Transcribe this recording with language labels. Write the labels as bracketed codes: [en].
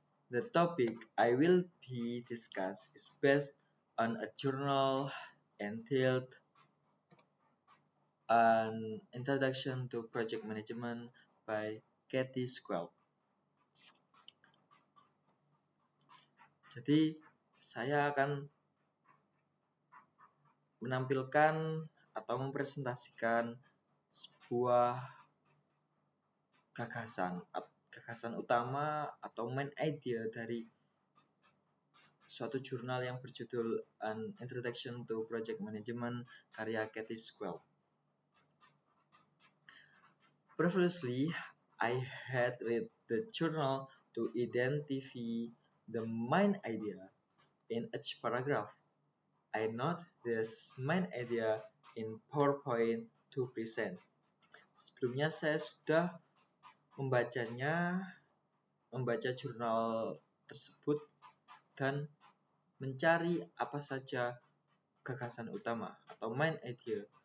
[en] The topic I will be discussed is based on a journal entitled An Introduction to Project Management by Cathy Squell. [id] Jadi, saya akan menampilkan atau mempresentasikan sebuah gagasan utama atau main idea dari suatu jurnal yang berjudul An Introduction to Project Management karya Cathy Squell. [en] Previously, I had read the journal to identify the main idea in each paragraph. I note this main idea in PowerPoint to present. [id] Sebelumnya saya sudah membaca jurnal tersebut dan mencari apa saja gagasan utama atau main idea.